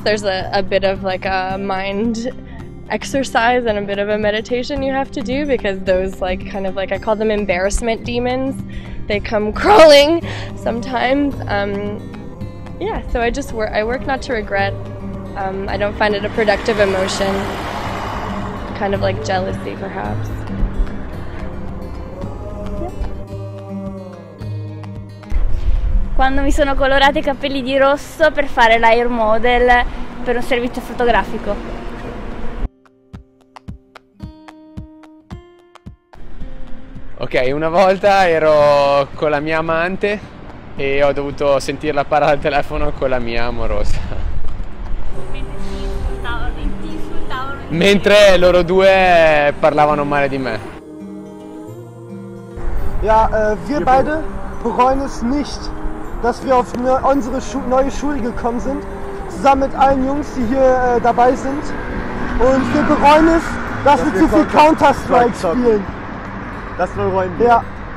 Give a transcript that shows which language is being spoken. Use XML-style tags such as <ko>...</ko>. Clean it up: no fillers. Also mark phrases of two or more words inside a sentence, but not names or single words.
<en>There's a bit of like a mind exercise and a bit of a meditation you have to do, because those like kind of like, I call them embarrassment demons. They come crawling sometimes. Yeah, so I work not to regret. I don't find it a productive emotion. Kind of like jealousy, perhaps.</en> <it>Quando mi sono colorati i capelli di rosso per fare l'</it> <en>air model</en> <it>per un servizio fotografico. Ok, una volta ero con la mia amante e ho dovuto sentirla parlare al telefono con la mia amorosa. Mentre loro due parlavano male di me.</it> <de>Ja, wir beide bereuen es nicht, dass wir auf unsere neue Schule gekommen sind, zusammen mit allen Jungs, die hier dabei sind. Und wir bereuen es, dass wir zu viel Counter-Strike spielen. Das bereuen wir. Ja.</de>